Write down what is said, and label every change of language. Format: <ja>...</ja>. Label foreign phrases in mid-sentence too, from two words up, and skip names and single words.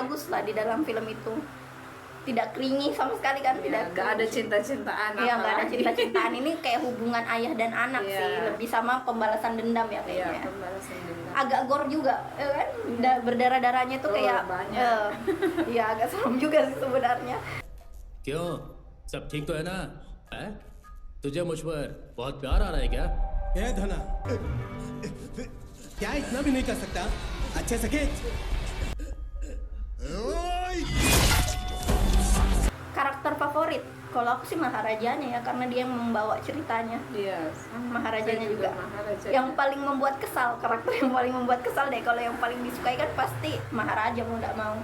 <id>bagus lah di dalam film itu. Tidak clingy sama sekali kan, tidak Nggak ada cringy. cinta-cintaan. Iya, nggak ada apalagi. cinta-cintaan, ini kayak hubungan ayah dan anak Iya. sih, lebih sama pembalasan dendam ya Iya, kayaknya. pembalasan dendam. Agak gore juga, ya kan? Berdarah-darahnya tuh Oh, kayak, banyak. iya agak serem juga sih sebenarnya.</id> <hi>क्यों सब ठीक तो है ना है? तुझे मुझ पर बहुत प्यार आ रहा है क्या? ए धना, क्या इतना भी नहीं कर सकता? अच्छे से खींच।</hi> <id>Karakter favorit, kalau aku sih Maharajanya ya, karena dia yang membawa ceritanya. Iya, sama. Maharajanya Saya juga. Maharaja. Yang paling membuat kesal, karakter yang paling membuat kesal deh. Kalau yang paling disukai kan pasti Maharaja, mau nggak mau.</id>